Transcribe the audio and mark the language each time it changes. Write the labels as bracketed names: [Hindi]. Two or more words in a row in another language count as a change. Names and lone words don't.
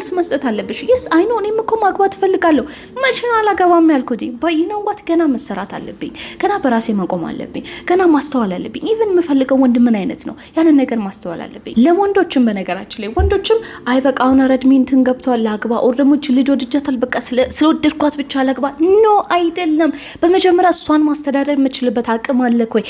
[Amharic] መስጠት አለብሽ። [English] yes I know [Amharic] እኔም እኮ ማግባት ፈልጋለሁ መቼ ነው አላገባም ያልኩት [English] but you know what [Amharic] ገና መሰራት አለብኝ፣ ገና በራሴ መቆም አለብኝ፣ ገና ማስተዋል አለብኝ። even የምፈልገው ወንድ ምን አይነት ነው ያንን ነገር ማስተዋል አለብኝ። ለወንዶችም በነገራችን ላይ ወንዶችም አይ በቃ አሁን ረድሜን እንትን ገብቷል ላግባ ኦር ደግሞ ልጅ ወድጃታል በቃ ስለወደድኳት ብቻ ላግባ ኖ አይደለም። በመጀመሪያ እሷን ማስተዳደር የምችልበት አቅም አለክ ወይ?